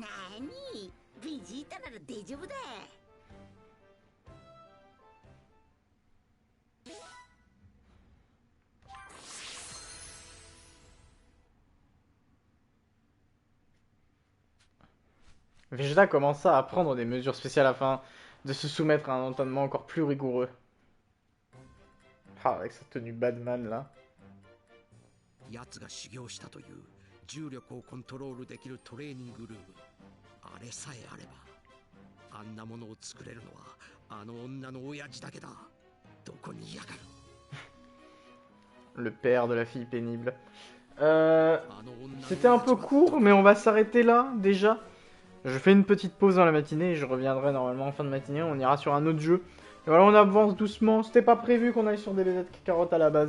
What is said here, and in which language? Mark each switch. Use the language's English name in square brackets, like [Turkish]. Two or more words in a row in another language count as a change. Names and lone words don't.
[Japanese] なに、ベジータなら大丈夫だ。 [French] Vegeta commença à prendre des mesures spéciales afin de se soumettre à un entraînement encore plus rigoureux. Ah, avec sa tenue Batman là. [Japanese] 奴が修行したという重力をコントロールできるトレーニングルーム、あれさえあればあんなものを作れるのはあの女の親父だけだ。どこにいやがる。 [French] Le père de la fille pénible. C'était un peu court, mais on va s'arrêter là déjà. Je fais une petite pause dans la matinée et je reviendrai normalement en fin de matinée. On ira sur un autre jeu. Et voilà, on avance doucement. C'était pas prévu qu'on aille sur DBZ Kakarot à la base.